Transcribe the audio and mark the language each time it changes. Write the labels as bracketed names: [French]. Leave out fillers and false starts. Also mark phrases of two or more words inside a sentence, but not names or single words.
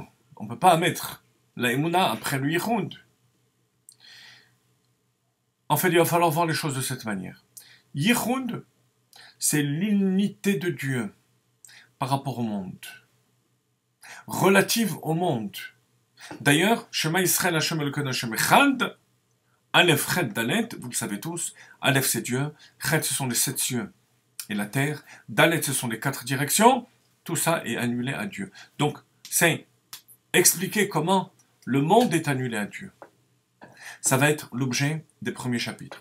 [French] On ne peut pas mettre la émouna après le yichud. En fait, il va falloir voir les choses de cette manière. Yichud, c'est l'unité de Dieu par rapport au monde, relative au monde. D'ailleurs, [Hebrew] שמע ישראל השם אלקינו השם אחד, אלף, חית, דלת, [French] vous le savez tous, Aleph c'est Dieu, Chet ce sont les 7 cieux et la terre, Dalet ce sont les 4 directions, tout ça est annulé à Dieu. Donc, c'est expliquer comment le monde est annulé à Dieu. Ça va être l'objet des premiers chapitres.